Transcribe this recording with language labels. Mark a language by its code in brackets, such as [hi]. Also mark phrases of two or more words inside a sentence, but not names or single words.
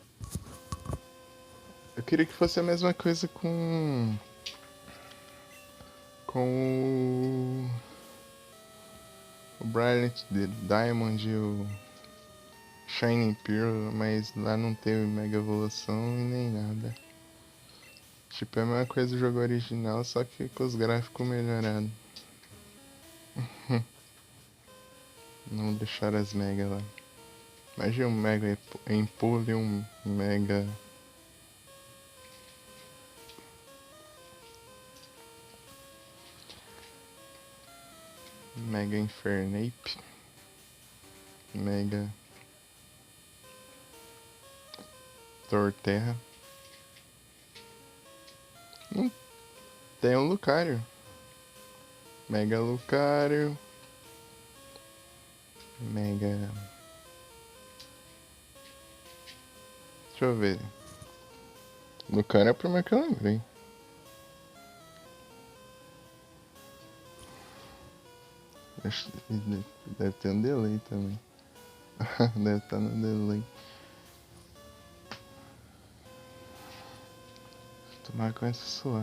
[pt] Eu queria que fosse a mesma coisa com o Brilliant Diamond e o Shining Pearl, mas lá não teve Mega Evolução e nem nada. Tipo, é a mesma coisa do jogo original, só que com os gráficos melhorados. Não deixaram as Mega lá. Imagina um Mega Impule e um Mega. Mega Infernape. Mega Torterra. Tem um Lucario. Mega Lucario. Mega. Deixa eu ver. Lucario é o primeiro que eu lembrei. Deve ter um delay também. Deve estar no delay. Tomar com essa sua.